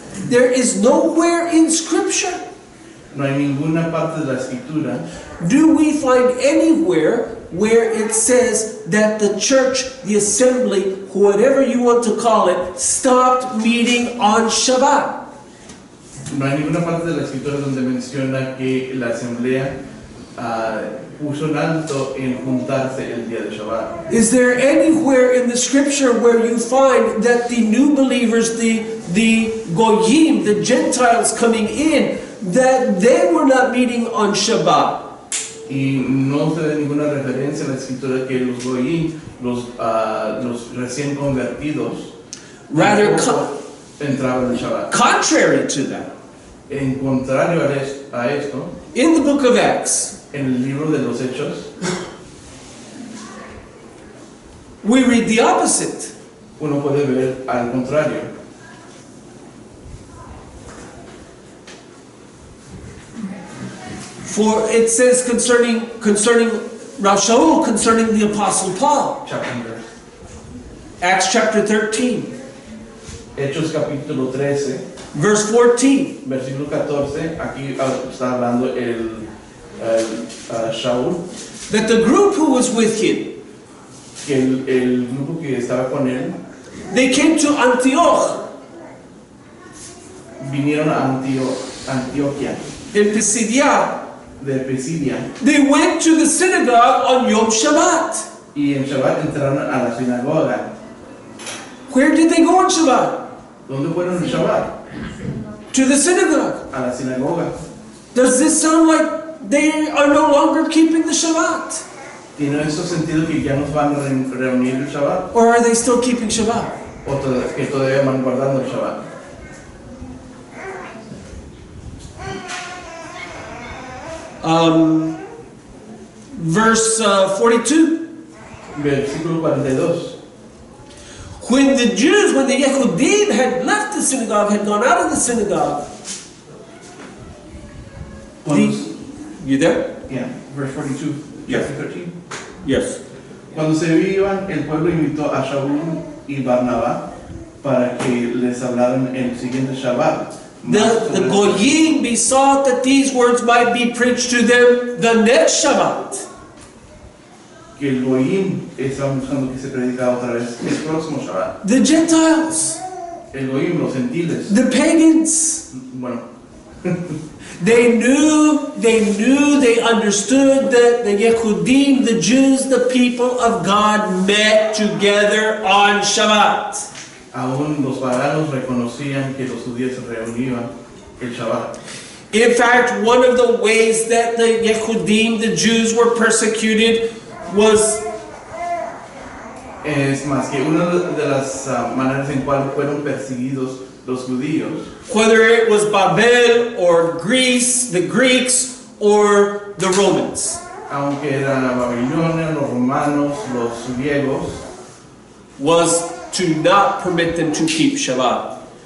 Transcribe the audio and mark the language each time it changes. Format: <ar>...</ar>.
<en>There is nowhere in Scripture</en> <es>No hay ninguna parte de la escritura</es> <en>do we find anywhere where it says that the church, the assembly, whatever you want to call it, stopped meeting on Shabbat.</en> <es>No hay ninguna parte de la escritura donde menciona que la asamblea puso en alto en juntarse el día de Shabbat.</es> <en>Is there anywhere in the Scripture where you find that the new believers, the Goyim, the Gentiles coming in, that they were not meeting on Shabbat?</en> <es>Y no se da ninguna referencia en la escritura que los goyim, los recién convertidos,</es> <en>Rather,</en> <es>entraban en Shabbat.</es> <en>contrary to that,</en> <es>En contrario a esto,</es> <en>in the book of Acts,</en> <es>en el libro de los Hechos,</es> <en>we read the opposite.</en> <es>uno puede ver al contrario.</es> <en>For it says concerning Rav Shaul, concerning the Apostle Paul, Chapter. Acts chapter 13,</en> <es>Hechos capítulo 13,</es> <en>verse 14.</en> <es>versículo 14, aquí está hablando el Shaul,</es> <en>That the group who was with him,</en> <es>que el grupo que estaba con él,</es> <en>they came to Antioch</en> <es>vinieron a Antioquia,</es> <en>in Pisidia.</en> <es>de Pisidia,</es> <en>They went to the synagogue on Yom Shabbat.</en> <es>y en Shabbat entraron a la sinagoga.</es> <en>Where did they go on Shabbat?</en> <es>¿Dónde fueron en Shabbat?</es> <en>To the synagogue.</en> <es>A la sinagoga.</es> <en>Does this sound like they are no longer keeping the Shabbat?</en> <es>¿Tiene eso sentido que ya nos van a reunir el Shabbat?</es> <en>Or are they still keeping Shabbat?</en> <es>¿O que todavía van guardando el Shabbat?</es> <en>Verse 42.</en> <es>Versículo 42.</es> <en>When the Yehudim had left the synagogue, had gone out of the synagogue.</en> <es>Cuando,</es> <en>You there? yeah, verse 42, Yeah. chapter 13. Yes.</en> <es>Cuando se iban, el pueblo invitó a Shaul y Barnabá para que les hablaran el siguiente Shabbat.</es> <en>The Goyim besought that these words might be preached to them the next Shabbat.</en> <es>Que el Goyim estaba buscando que se predicara otra vez el próximo Shabbat.</es> <en>The Gentiles,</en> <es>El Goyim, los gentiles.</es> <en>the pagans,</en> <es>Bueno,</es> <en>they understood that the Yehudim, the Jews, the people of God, met together on Shabbat.</en> <es>aún los paganos reconocían que los judíos se reunían el Shabbat.</es> <en>In fact, one of the ways that the Yehudim, the Jews, were persecuted was</en> <es>Es más que una de las maneras en cual fueron perseguidos los judíos,</es> <en>whether it was Babel or Greece, the Greeks, or the Romans.</en> <es>aunque eran la Babilonia, los romanos, los griegos,</es> <en>Was to not permit them to keep Shabbat.</en>